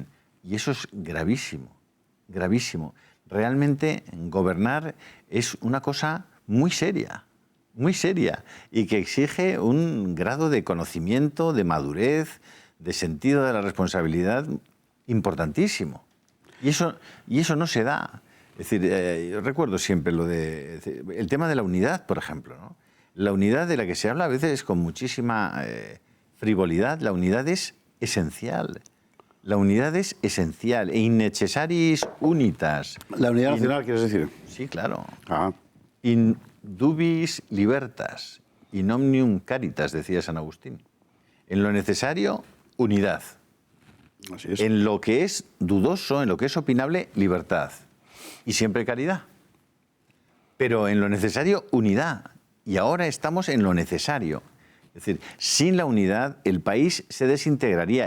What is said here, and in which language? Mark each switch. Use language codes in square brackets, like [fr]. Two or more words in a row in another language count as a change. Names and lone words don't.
[es] Y eso es gravísimo, gravísimo. Realmente gobernar es una cosa muy seria, y que exige un grado de conocimiento, de madurez, de sentido de la responsabilidad importantísimo. Y eso no se da. Es decir, yo recuerdo siempre el tema de la unidad, por ejemplo, ¿no? La unidad de la que se habla a veces con muchísima frivolidad. La unidad es esencial. La unidad es esencial. [la] E innecessaris unitas. [es] ¿La unidad nacional quieres decir? Sí, claro. Ah. [la] In dubis libertas, in omnium caritas, [es] decía San Agustín. En lo necesario, unidad. Así es. En lo que es dudoso, en lo que es opinable, libertad. Y siempre caridad. Pero en lo necesario, unidad. Y ahora estamos en lo necesario. Es decir, sin la unidad el país se desintegraría.